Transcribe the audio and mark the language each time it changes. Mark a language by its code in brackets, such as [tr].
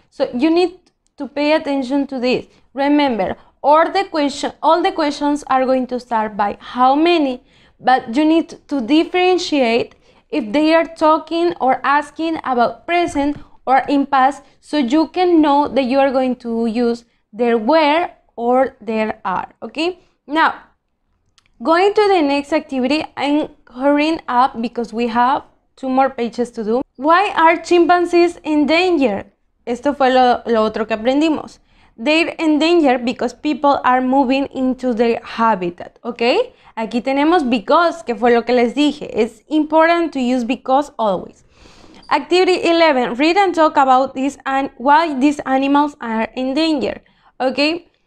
[en] So you need to pay attention to this. Remember, all the questions are going to start by how many, but you need to differentiate if they are talking or asking about present or in past, so you can know that you are going to use there were or there are, okay? Now, going to the next activity, I'm hurrying up because we have 2 more pages to do. Why are chimpanzees in danger? [es] Esto fue lo otro que aprendimos. [en] They're in danger because people are moving into their habitat, okay? [es] Aquí tenemos because, que fue lo que les dije. [en] It's important to use because always. Activity 11, read and talk about this and why these animals are in danger, okay?